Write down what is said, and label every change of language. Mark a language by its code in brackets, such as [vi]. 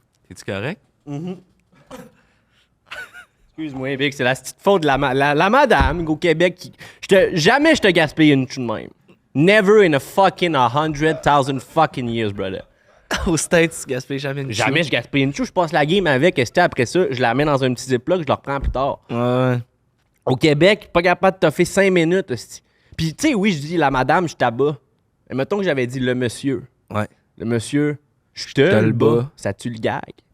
[fr] Es-tu correct? Excuse-moi, Vic, c'est la petite faute de la madame au Québec. Jamais je te gaspille une chou de même. [en] Never in a fucking 100,000 fucking years, brother. [fr] Aux States, tu gaspilles jamais une Jamais je gaspille une chou. Je passe la game avec, et après ça, je la mets dans un petit ziploc, je la reprends plus tard. Ouais. Au Québec, pas capable de toffer 5 minutes, hostie. Puis, tu sais, oui, je dis la madame, je t'abats. Mais mettons que j'avais dit le monsieur. Ouais. Le monsieur, je te le bats. Ça tue le gag.